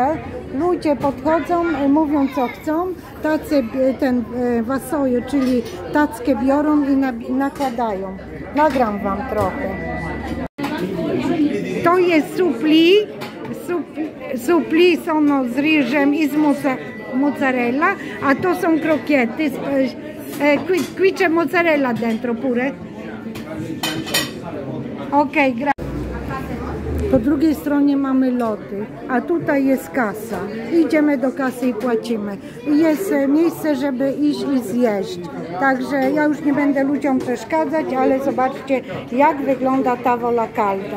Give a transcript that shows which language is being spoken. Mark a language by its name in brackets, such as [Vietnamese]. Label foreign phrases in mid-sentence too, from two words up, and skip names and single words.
[Polish] Ludzie podchodzą, mówią co chcą, tacy wasoje, czyli tackę biorą i nakładają. Nagram wam trochę. To jest supli są z ryżem i z mozzarella, a to są krokiety, [Italian] qui c'è mozzarella dentro pure. [Polish] Okej, po drugiej stronie mamy lody, a tutaj jest kasa. Idziemy do kasy i płacimy. Jest miejsce, żeby iść i zjeść. Także ja już nie będę ludziom przeszkadzać, ale zobaczcie, jak wygląda [Italian] Tavola Calda.